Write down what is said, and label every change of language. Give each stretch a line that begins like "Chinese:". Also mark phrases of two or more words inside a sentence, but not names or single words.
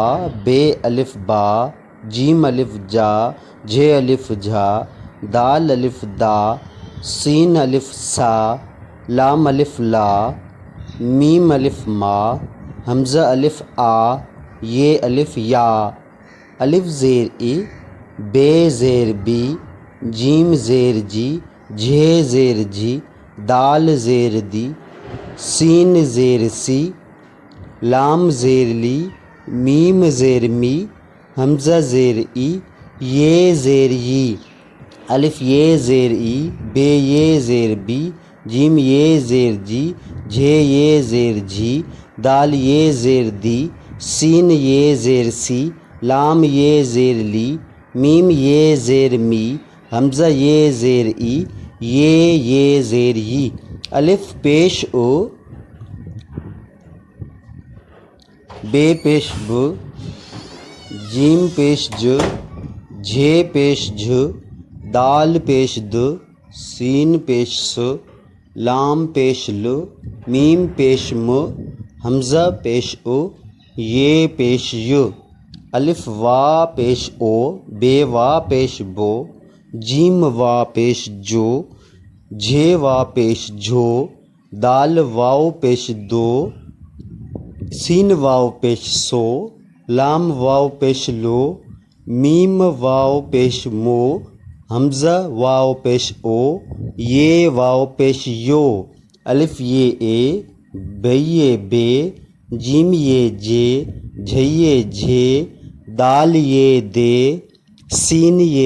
Urdu: بے الف با، جیم الف جا، جھے الف جھا، دال الف دا، سین الف سا، لام الف لا، میم الف ما، حمزہ الف آ، یہ الف یا، الف زیر ای، بے زیر بی، جیم زیر جی، جھے زیر جھی، دال زیر دی، سین زیر سی، لام زیر لی، میم زیر می، حمزہ زیر ای، یہ زیر ی، الف یہ زیر ای، بے یہ زیر بی، جیم یہ زیر جی، جھے یہ زیر جھی، دال یہ زیر دی، سین یہ زیر سی، لام یہ زیر لی، میم یہ زیر می، حمزہ یہ زیر ای، یہ زیر ی، الف پیش او، بے پیش ب، جیم پیش ج، جھے پیش جھ، دال پیش د، سین پیش س، لام پیش ل، میم پیش م، حمزہ پیش او، یہ پیش ی، الف وا پیش او، بے وا پیش بو، جیم وا پیش جو، جھے وا پیش جھو، دال واو پیش دو، سین واو پیش سو، لام واو پیش لو، میم واو پیش مو، حمزہ واو پیش او، یہ واو پیش یو، الف یہ اے، بے یہ بے، جیم یہ جے، جھے یہ جھے، دال یہ دے، سین یہ